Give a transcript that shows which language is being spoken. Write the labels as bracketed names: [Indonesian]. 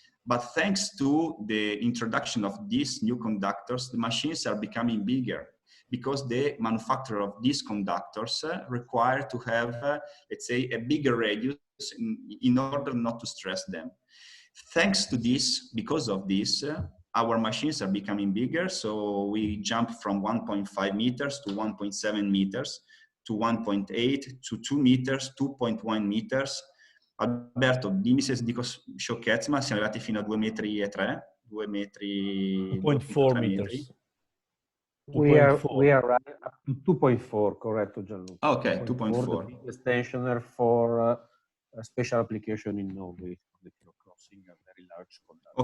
[English] But thanks to the introduction of these new conductors, the machines are becoming bigger because the manufacturer of these conductors require to have, let's say, a bigger radius in order not to stress them. Thanks to this, because of this, our machines are becoming bigger. So we jump from 1.5 meters to 1.7 meters. To 1.8, to 2 meters, 2.1 meters. [Italian] Alberto, dimmi se dico sciocchezze, ma siamo arrivati fino a 2 metri e 3, 2 metri, [English] 2.4 meters. We are running up to 2.4, [Italian] corretto [English] Gianluca? Okay, 2.4. The biggest tensioner for a special application in Norway, the crossing a very large conductor.